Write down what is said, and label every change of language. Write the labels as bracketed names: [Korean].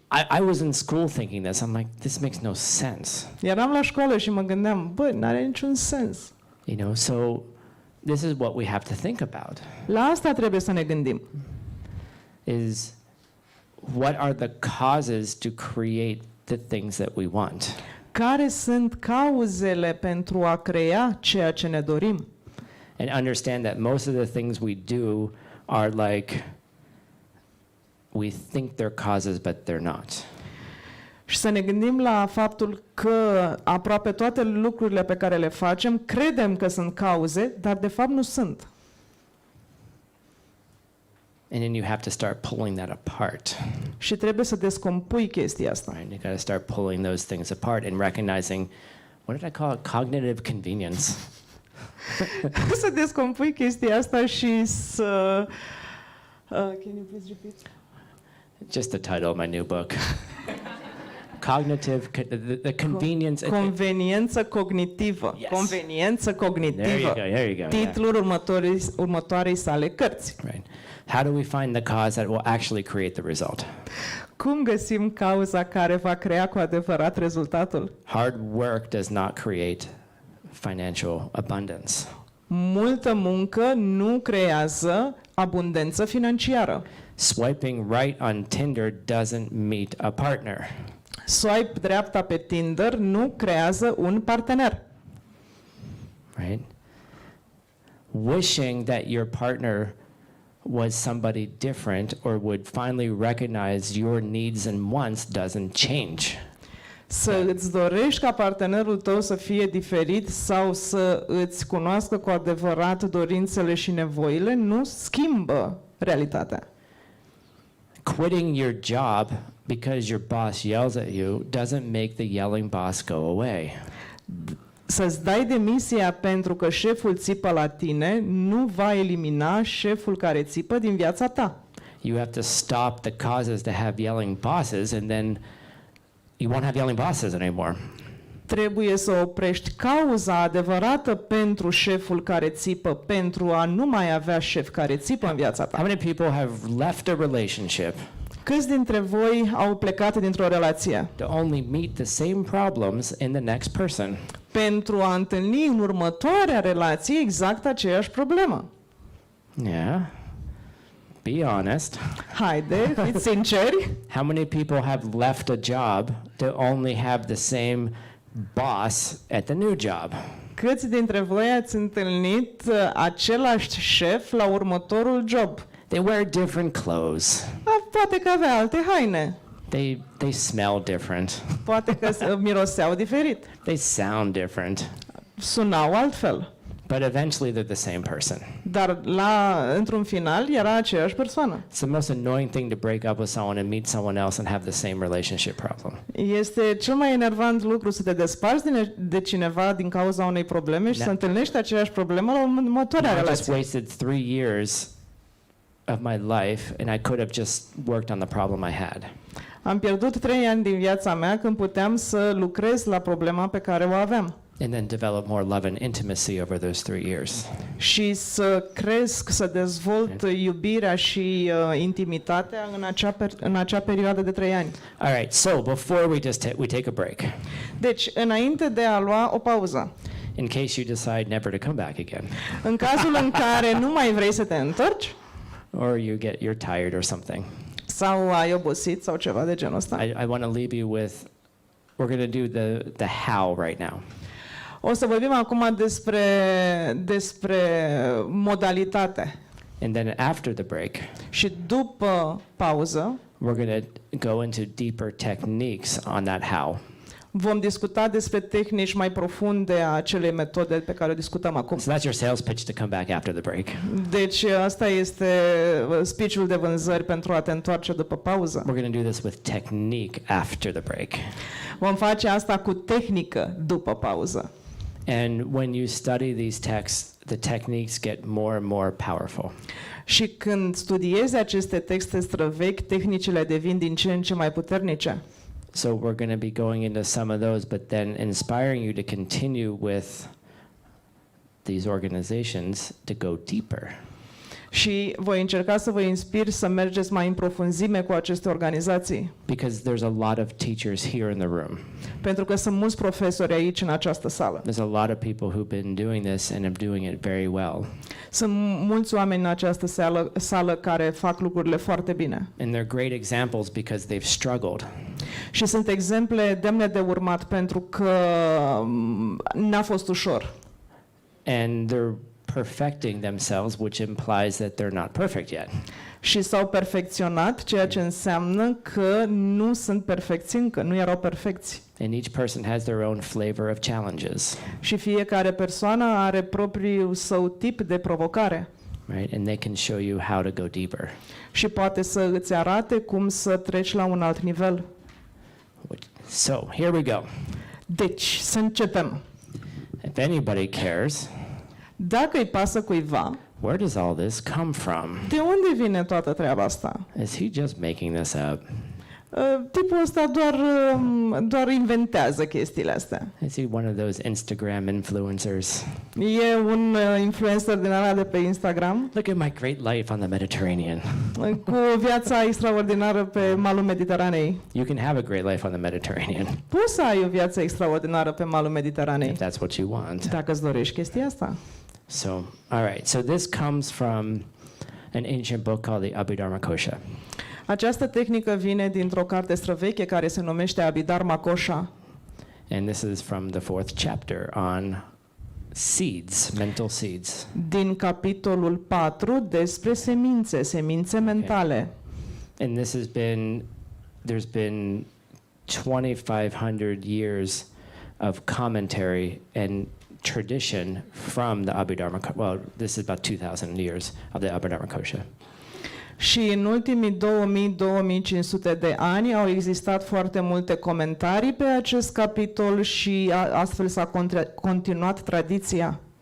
[English] I was in school thinking this. I'm like, this makes no sense. [Romanian] Eram la școală și mă gândeam, băi, n-are niciun sens. [English] You know, so this is what we have to think about. [Romanian] La asta trebuie să ne gândim. [English] Is what are the causes to create the things that we want? [Romanian] Care sunt cauzele pentru a crea ceea ce ne dorim? [English] And understand that most of the things we do are like, we think they're causes, but they're not. [Romanian] Și să ne gândim la faptul că aproape toate lucrurile pe care le facem, credem că sunt cauze, dar de fapt nu sunt. [English] And then you have to start pulling that apart. [Romanian] Și trebuie să descompui chestia asta. [English] Right? You got to start pulling those things apart and recognizing, what did I call it? Cognitive convenience. [Romanian] Să descompui chestia asta și să... [English] can you please repeat? Just the title of my new book. Cognitive, the convenience. [Romanian] Conveniență cognitivă. [English] Yes. [Romanian] Conveniență cognitivă. [English] There you go. [Romanian] Titlul următoarei sale cărți. [English] Right. How do we find the cause that will actually create the result? [Romanian] Cum găsim cauza care va crea cu adevărat rezultatul? [English] Hard work does not create financial abundance. [Romanian] Multă muncă nu creează abundență financiară. [English] Swiping right on Tinder doesn't meet a partner. [Romanian] Swipe dreapta pe Tinder nu creează un partener. [English] Right? Wishing that your partner was somebody different or would finally recognize your needs and wants doesn't change. [Romanian] Să îți dorești ca partenerul tău să fie diferit sau să îți cunoască cu adevărat dorințele și nevoile nu schimbă realitatea. [English] Quitting your job because your boss yells at you doesn't make the yelling boss go away. [Romanian] Să-ți dai demisia pentru că șeful țipă la tine nu va elimina șeful care țipă din viața ta. [English] You have to stop the causes to have yelling bosses, and then you won't have yelling bosses anymore. [Romanian] Trebuie să oprești cauza adevărată pentru șeful care țipă, pentru a nu mai avea șef care țipă în viața ta. [English] How many people have left a relationship [Romanian] Câți dintre voi au plecat dintr-o relație [English] to only meet the same problems in the next person? [Romanian] pentru a întâlni în următoarea relație exact aceeași problemă? [English] Yeah. Be honest. [Romanian] Haide, fiți sinceri. [English] How many people have left a job to only have the same boss at the new job? [Romanian] Câți dintre voi ați întâlnit același șef la următorul job? [English] They wear different clothes. [Romanian] Poate că avea alte haine. [English] They smell different. [Romanian] Poate că miroseau diferit. [English] They sound different. [Romanian] Sunau altfel. [English] But eventually they're the same person. [Romanian] Dar într-un final era aceeași persoană. [English] It's the most annoying thing to break up with someone and meet someone else and have the same relationship problem. [Romanian] Este cel mai enervant lucru să te desparți de cineva din cauza unei probleme și să întâlnești aceeași problemă la următoarea [English] I just [Romanian] relație. [English] wasted 3 years of my life and I could have just worked on the problem I had. [Romanian] Am pierdut 3 ani din viața mea când puteam să lucrez la problema pe care o aveam. [English] And then develop more love and intimacy over those 3 years. [Romanian] Și să cresc, să dezvolt iubirea și intimitatea în acea perioadă de 3 ani. [English] All right, so before we take a break, [Romanian] Deci, înainte de a lua o pauză, [English] in case you decide never to come back again, [Romanian] în cazul în care nu mai vrei să te întorci [English] or you're tired or something, [Romanian] sau ai obosit sau ceva de genul ăsta, [English] I want to leave you with, we're going to do the how right now. [Romanian] o să vorbim acum despre modalitate. [English] And then after the break, [Romanian] Și după pauză [English] we're going to go into deeper techniques on that how. [Romanian] vom discuta despre tehnici mai profunde a acelei metode pe care o discutăm acum. [English] So that's your sales pitch to come back after the break. [Romanian] Deci asta este speech-ul de vânzări pentru a te întoarce după pauză. [English] We're going to do this with technique after the break. [Romanian] Vom face asta cu tehnică după pauză. [English] And when you study these texts, the techniques get more and more powerful. [Romanian] Și când studiezi aceste texte străvechi, tehnicile devin din ce în ce mai puternice. [English] So we're going to be going into some of those, but then inspiring you to continue with these organizations to go deeper. [Romanian] Și voi încerca să vă inspir să mergeți mai în profunzime cu aceste organizații. [English] Because there's a lot of teachers here in the room. [Romanian] Pentru că sunt mulți profesori aici în această sală. [English] There's a lot of people who've been doing this and are doing it very well. [Romanian] Sunt mulți oameni în această sală care fac lucrurile foarte bine. [English] And they're great examples because they've struggled. [Romanian] Și sunt exemple demne de urmat pentru că n-a fost ușor. [English] And they're perfecting themselves, which implies that they're not perfect yet. [Romanian] Și s-au perfecționat, ceea ce înseamnă că nu sunt perfecți încă, nu erau perfecți. [English] And each person has their own flavor of challenges. [Romanian] Și fiecare persoană are propriul său tip de provocare. [English] Right? And they can show you how to go deeper. [Romanian] Și poate să îți arate cum să treci la un alt nivel. [English] So, here we go. [Romanian] Deci, să începem. [English] If anybody cares, [Romanian] Dacă îi pasă cuiva, [English] where does all this come from? [Romanian] de unde vine toată treaba asta? [English] Is he just making this up? [Romanian] Tipul ăsta doar inventează chestiile astea. [English] Is he one of those Instagram influencers? [Romanian] E un influencer din ala de pe Instagram [English] Look at my great life on the Mediterranean. [Romanian] cu viața extraordinară pe malul Mediteranei. [English] You can have a great life on the Mediterranean [Romanian] Poți să ai o viață extraordinară pe malul Mediteranei, [English] if that's what you want. [Romanian] dacă îți dorești chestia asta. [English] So, all right. So this comes from an ancient book called the Abhidharma Kosha. [Romanian] Această tehnică vine dintr-o carte străveche care se numește Abhidharma Kosha. [English] And this is from the 4th chapter on seeds, mental seeds. [Romanian] Din capitolul 4 despre semințe mentale. [English] And this has been, there's been 2,500 years of commentary and tradition from the Abhidharma, well, this is about 2,000 years of the Abhidharma Kosha. [Romanian] Și în ultimii 2000-2500 de ani au existat foarte multe comentarii pe acest capitol și astfel s-a continuat tradiția.